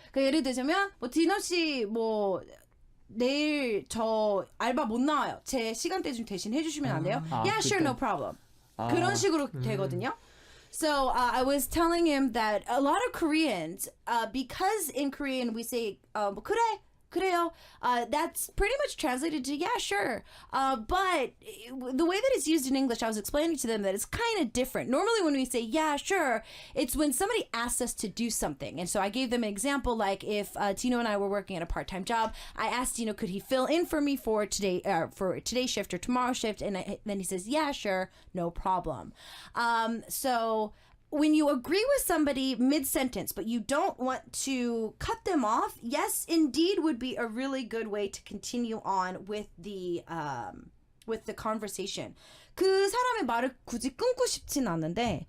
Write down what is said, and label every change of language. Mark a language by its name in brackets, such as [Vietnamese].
[Korean] 그러니까 예를 들자면 뭐 디너 씨 뭐 내일 저 알바 못 나와요. 제 시간대 좀 대신 해주시면 안 돼요? [English] Yeah, sure, no problem. [Korean] 그런 식으로 되거든요. [English] So I was telling him that a lot of Koreans, because in Korean we say 그래요. That's pretty much translated to yeah, sure. But the way that it's used in English, I was explaining to them that it's kind of different. Normally when we say yeah, sure, it's when somebody asks us to do something. And so I gave them an example, like if Tino and I were working at a part-time job, I asked Tino, could he fill in for me for today's shift or tomorrow's shift? And then he says, yeah, sure, no problem. So when you agree with somebody mid-sentence, but you don't want to cut them off, yes, indeed would be a really good way to continue on with the conversation. [Korean] 그 사람의 말을 굳이 끊고 싶진 않은데